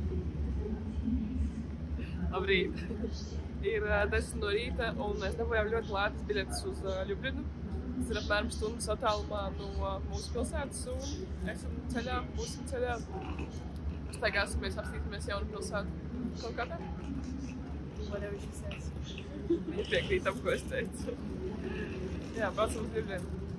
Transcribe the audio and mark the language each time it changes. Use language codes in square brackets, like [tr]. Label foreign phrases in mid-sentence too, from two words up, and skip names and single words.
[lv] Labrīt! Ir 10 no rīta un mēs dabūjām ļoti lētas biļetes uz Ļublinu. Tas ir apmēram stundas attālumā no mūsu pilsētas un esam ceļā, būsim ceļā. Staigāsimies, apstīsimies jaunu pilsētu. Kaut kā tā? [en] Whatever she says. [lv] Viņa piekrīt tam, ko es teicu. Jā, braucam uz Ļublinu.